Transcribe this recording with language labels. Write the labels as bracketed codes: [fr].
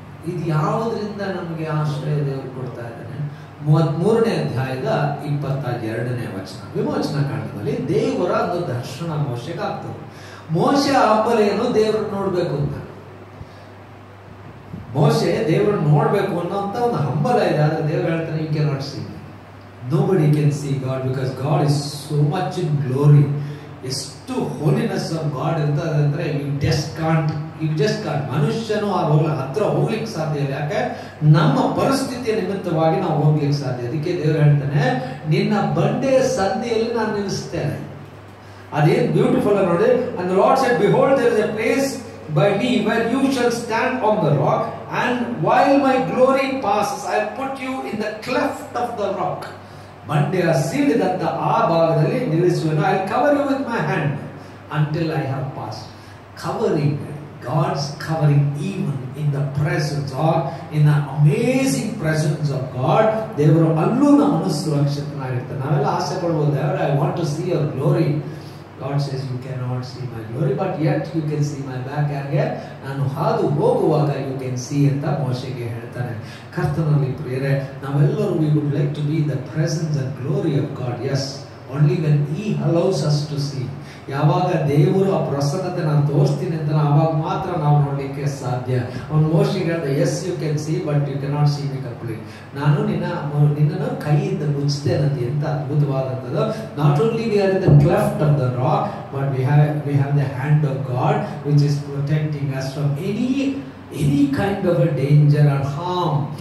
[kn] ಇದು ಯಾವುದರಿಂದ ನಮಗೆ ಆಶ್ರಯ ದೇವರು ಕೊಡ್ತಾ ಇದ್ದಾನೆ? 33ನೇ ಅಧ್ಯಾಯದ 22ನೇ ವಚನ, ವಿಮೋಚನಾ ಕಾಂಡದಲ್ಲಿ ದೇವರ ಒಂದು ದರ್ಶನ ಮೋಶೆಗೆ ಆಗ್ತದೆ. ಮೋಶೆ ಹಂಬಲೇನು ದೇವ್ರನ್ನ ನೋಡ್ಬೇಕು ಅಂತ. ಮೋಶೆ ದೇವ್ರನ್ನ ನೋಡ್ಬೇಕು ಅನ್ನೋಂತ ಒಂದು ಹಂಬಲ ಇದೆ. ಆದ್ರೆ ದೇವ್ರು ಹೇಳ್ತಾನೆ, [en] You can not see me. Nobody can see God because God is so much in glory. [kn] ಎಷ್ಟು [en] holiness of God [kn] ಇರ್ತದೆ ಅಂದ್ರೆ [en] You just can't. [kn] ಮನುಷ್ಯನು ಆ ಹತ್ರ ಹೋಗ್ಲಿಕ್ಕೆ ಸಾಧ್ಯ ಇಲ್ಲ. ಯಾಕೆ? ನಮ್ಮ ಪರಿಸ್ಥಿತಿಯ ನಿಮಿತ್ತವಾಗಿ ನಾವು ಹೋಗ್ಲಿಕ್ಕೆ ಸಾಧ್ಯ. ಅದಕ್ಕೆ ದೇವರು ಹೇಳ್ತಾನೆ, ನಿನ್ನ ಬಂಡೆಯ ಸಂಧಿಯಲ್ಲಿ ನಾನು ನಿಲ್ಲಿಸ್ತೇನೆ. ಅದೇನ್ ಬ್ಯೂಟಿಫುಲ್ ನೋಡಿ. [en] And the Lord said, behold, there is a place by me where you shall stand on the rock, and while my glory passes, I put you in the cleft of the rock. [kn] ಬಂಡೆಯ ಸೀಳಿದಂತ ಆ ಭಾಗದಲ್ಲಿ ನಿಲ್ಲಿಸುವೆನು. [en] I cover you with my hand until I have pass. Covering, God's covering even in the presence or in the amazing presence of God. [kn] ದೇವರು ಅಲ್ಲೂ ನಮ್ಮನ್ನು ಸುರಕ್ಷಿತನಾಗಿರ್ತಾರೆ. ನಾವೆಲ್ಲ ಆಸೆ ಪಡ್ಬೋದು, ದೇವರೇ [en] I want to see your glory. God says, you cannot see my glory, but yet you can see my back. [kn] ಯಾಕೆ? ನಾನು ಹಾದು ಹೋಗುವಾಗ [en] you can see [kn] ಅಂತ ಮೋಶೆಗೆ ಹೇಳ್ತಾನೆ. ಕರ್ತನಲ್ಲಿ ಪ್ರಿಯರೇ, ನಾವೆಲ್ಲರೂ [en] we would like to be in the presence and glory of God. Yes, only when He allows us to see. [kn] ಯಾವಾಗ ದೇವರು ಆ ಪ್ರಸನ್ನತೆ ನಾನು ತೋರಿಸ್ತೀನಿ ಅಂತ ಆವಾಗ ಮಾತ್ರ ನಾವು ನೋಡ್ಲಿಕ್ಕೆ ಸಾಧ್ಯ. ಅವನು ಮೋಶೆಗೆ ಹೇಳ್ದ, [en] Yes you can see but you cannot see me complete. [kn] ನಾನು ನಿನ್ನನ್ನು ಕೈಯಿಂದ ಮುಚ್ತೇನಂತೆ. ಎಂತ ಅದ್ಭುತವಾದಂಥದ್ದು. [en] Not only we are in the cleft of the rock, but we have the hand of God which is protecting us from any kind of a danger and harm.